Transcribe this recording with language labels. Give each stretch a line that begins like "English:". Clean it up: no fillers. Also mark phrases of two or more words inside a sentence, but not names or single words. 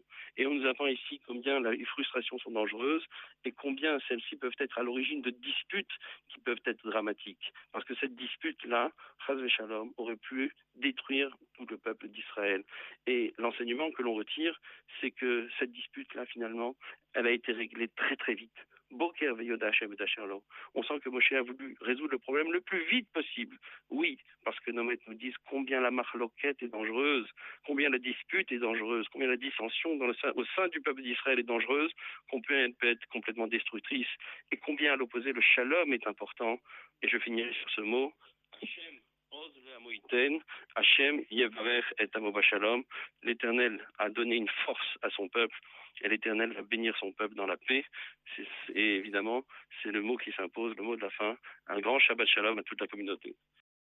French: Et on nous apprend ici combien les frustrations sont dangereuses et combien celles-ci peuvent être à l'origine de disputes qui peuvent être dramatiques. Parce que cette dispute-là,
Hebrew: חס ושלום,
French: aurait pu détruire tout le peuple d'Israël. Et l'enseignement que l'on retire, c'est que cette dispute-là, finalement, elle a été réglée très très vite.
Hebrew: בקר וידע השם את שלום.
French: On sent que Moshe a voulu résoudre le problème le plus vite possible. Oui, parce que nos maîtres nous disent combien la marloquette est dangereuse, combien la dispute est dangereuse, combien la dissension au sein du peuple d'Israël est dangereuse, combien elle peut être complètement destructrice, et combien à l'opposé le shalom est important. Et je finirai sur ce mot.
Hebrew: השם עוז לעמו יתן השם יברך את עמו בשלום.
French: L'Éternel a donné une force à son peuple et l'Éternel va bénir son peuple dans la paix. Et évidemment, c'est le mot qui s'impose, le mot de la fin. Un grand
Hebrew: שבת שלום
French: à toute la communauté.